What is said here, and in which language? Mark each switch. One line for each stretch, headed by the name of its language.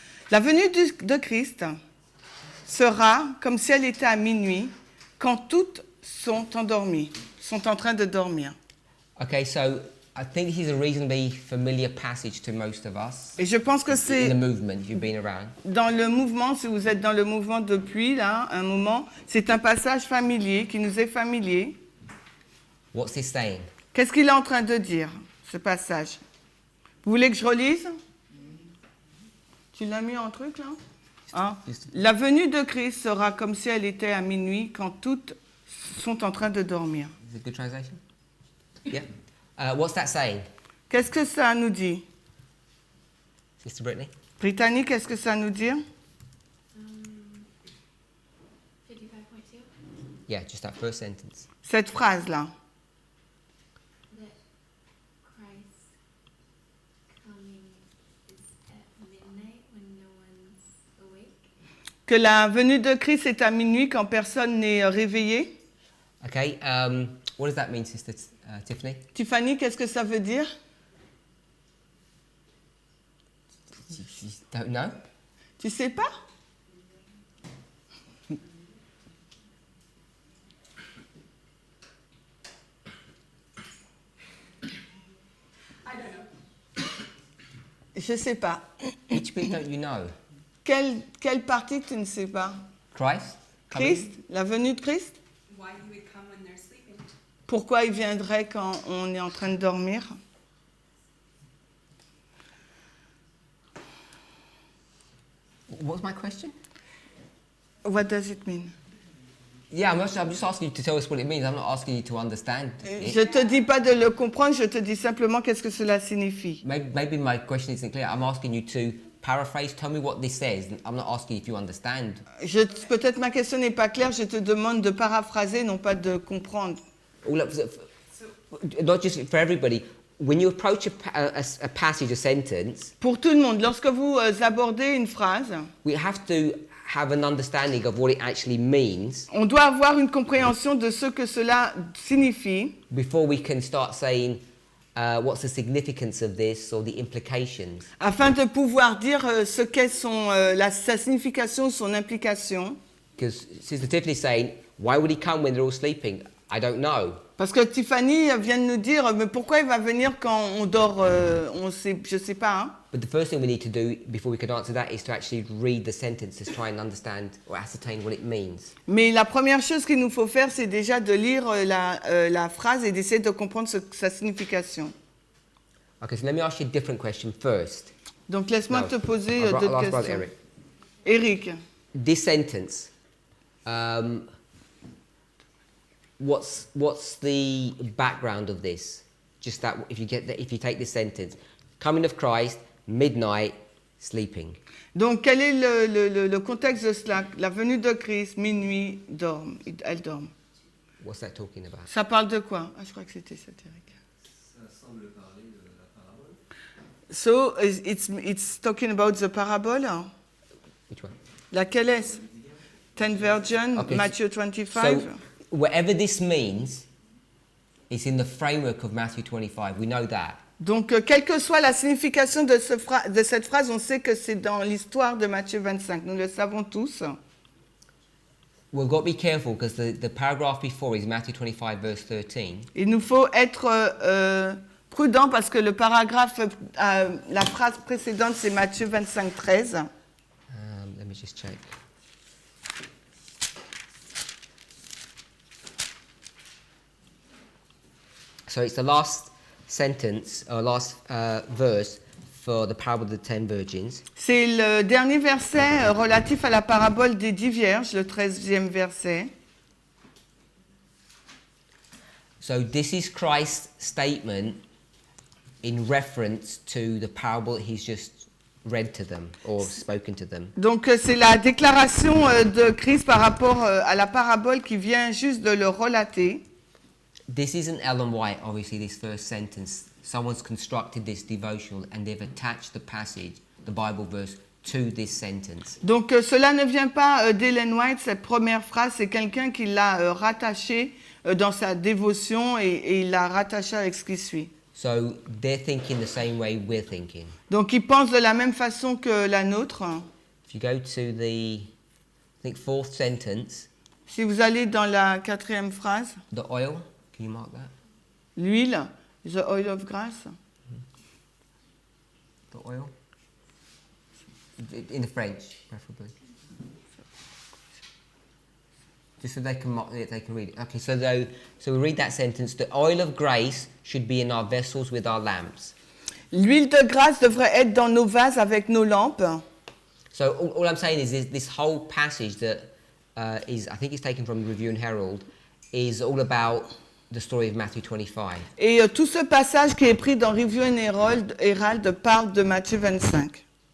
French: La venue de Christ sera comme si elle était à minuit, quand toutes sont endormies, sont en train de dormir.
English: Okay, so I think this is a reasonably familiar passage to most of us.
French: Et je pense que
English: In
French: c'est
English: the movement, if you've been around.
French: dans le mouvement, si vous êtes dans le mouvement depuis là, un moment, c'est un passage familier qui nous est familier.
English: What's this saying?
French: Qu'est-ce qu'il est en train de dire, ce passage? Vous voulez que je relise? Tu l'as mis en truc, là? Hein? La venue de Christ sera comme si elle était à minuit quand toutes sont en train de dormir.
English: Is it a good translation? Yeah. What's that saying?
French: Qu'est-ce que ça nous dit?
English: Sister Brittany?
French: Brittany, qu'est-ce que ça nous dit?
English: 55.2. Yeah, just that first sentence.
French: Cette phrase-là.
English: That Christ coming is at midnight when no one's awake.
French: Que la venue de Christ est à minuit quand personne n'est réveillé.
English: Okay, what does that mean, Sister Tiffany?
French: Tiffany, qu'est-ce que ça veut dire?
English: You don't know?
French: Tu sais pas? Je sais pas.
English: Which bit don't you know?
French: Quelle partie tu ne sais pas?
English: Christ? coming?
French: Christ, la venue de Christ?
English: Why he would come when they're sleeping.
French: Pourquoi il viendrait quand on est en train de dormir?
English: What's my question? What does it mean? Yeah, I'm just asking you to tell us what it means. I'm not asking you to understand it. Je te dis pas de le comprendre, je te dis simplement qu'est-ce que cela signifie. Maybe my question isn't clear. I'm asking you to paraphrase. Tell me what this says. I'm not asking if you understand.
French: Peut-être ma question n'est pas claire, je te demande de paraphraser, non pas de comprendre.
English: Oh, look, not just for everybody. When you approach a passage, a sentence,
French: Pour tout le monde, lorsque vous abordez une phrase,
English: we have to have an understanding of what it actually means
French: on doit avoir une compréhension de ce que cela signifie
English: before we can start saying what's the significance of this or the implications.
French: afin de pouvoir dire ce qu'est sa signification, son implication.
English: Because Sister Tiffany's saying, why would he come when they're all sleeping? I don't know.
French: Parce que Tiffany vient de nous dire, mais pourquoi il va venir quand on dort, je sais pas. Hein?
English: But the first thing we need to do before we can answer that is to actually read the sentence to try and understand or ascertain what it means.
French: Mais la première chose qu'il nous faut faire, c'est déjà de lire la phrase et d'essayer de comprendre sa signification.
English: Okay, so let me ask you a different question first.
French: Donc laisse-moi
English: No,
French: te poser
English: I'll
French: d'autres
English: ask Brother
French: questions.
English: Eric.
French: Eric,
English: This sentence, what's the background of this? Just that if you take this sentence, coming of Christ, midnight, sleeping.
French: donc quel est le contexte de cela? La venue de Christ, minuit, elle dorme.
English: What's that talking about?
French: Ça parle de quoi? Ah, je crois que c'était ça, Eric. Ça semble parler de la parabole.
English: So, it's talking about the parable. Which one?
French: Laquelle est-ce?
English: 10 virgins, Okay, Matthew 25. So, whatever this means, it's in the framework of Matthew 25. We know that.
French: Donc, quelle que soit la signification de cette phrase, on sait que c'est dans l'histoire de Matthieu 25. Nous le savons tous.
English: We've got to be careful because the paragraph before is Matthew 25, verse 13.
French: Il nous faut être prudent parce que le paragraphe, la phrase précédente, c'est Matthieu 25, 13.
English: Let me just check. So it's the last sentence, or last verse for the parable of the 10 virgins.
French: C'est le dernier verset relatif à la parabole des 10 vierges, le 13e verset.
English: So this is Christ's statement in reference to the parable he's just read to them or spoken to them.
French: Donc c'est la déclaration de Christ par rapport à la parabole qui vient juste de le relater.
English: This isn't Ellen White, obviously, this first sentence. Someone's constructed this devotional and they've attached the passage, the Bible verse, to this sentence.
French: Donc cela ne vient pas d'Ellen White, cette première phrase, c'est quelqu'un qui l'a rattachée dans sa dévotion et il l'a rattachée avec ce qui suit.
English: So they're thinking the same way we're thinking.
French: Donc ils pensent de la même façon que la nôtre.
English: If you go to the, I think, fourth sentence,
French: Si vous allez dans la 4e phrase,
English: the oil, can you mark that?
French: l'huile,
English: the oil of grace. The oil? In the French, preferably. Just so they can read it. Okay, so we read that sentence. The oil of grace should be in our vessels with our lamps.
French: L'huile de grâce devrait être dans nos vases avec nos lampes.
English: So all I'm saying is this whole passage that is, I think it's taken from Review and Herald, is all about the story of Matthew 25.
French: Et tout ce passage qui est pris dans Review and Herald parle de Matthieu 25.